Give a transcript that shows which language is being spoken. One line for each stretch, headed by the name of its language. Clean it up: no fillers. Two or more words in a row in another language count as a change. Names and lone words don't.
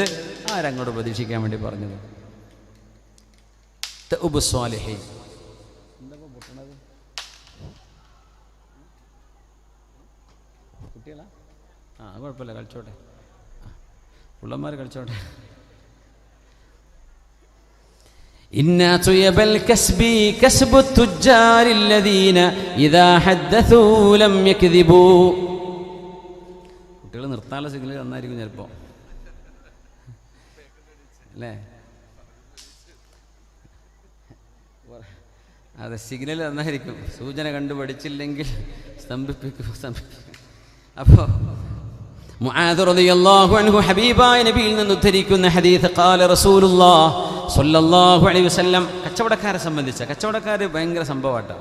Malayalam: ആരങ്ങോട്ട് പ്രതീക്ഷിക്കാൻ വേണ്ടി പറഞ്ഞത്? സ്വാലിഹീൻ കുട്ടികളാ? കുഴപ്പമില്ല, കളിച്ചോട്ടെ, പിള്ളമാർ കളിച്ചോട്ടെ.
Arabic: إن طيب الكسب كسب التجار الذين إذا حدثوا لم يكذبوا.
Malayalam: കുട്ടികൾ നിർത്താനുള്ള സിഗ്നൽ നന്നായിരിക്കും ചിലപ്പോൾ, അല്ലേ? അതെ, സിഗ്നൽ നന്നായിരിക്കും. സൂചന കണ്ടു പഠിച്ചില്ലെങ്കിൽ സ്തംഭിപ്പിക്കും. അപ്പോൾ മുആദ്
Arabic: رضي الله عنه
Malayalam: ഹബീബായ നബിയിൽ നിന്ന് ഉദ്ധരിക്കുന്ന ഹദീസ്,
Arabic: قال رسول الله صلى الله عليه وسلم,
Malayalam: കച്ചവടക്കാരെ സംബന്ധിച്ച, കച്ചവടക്കാർ ഭയങ്കര സംഭവമായിട്ടാണ്.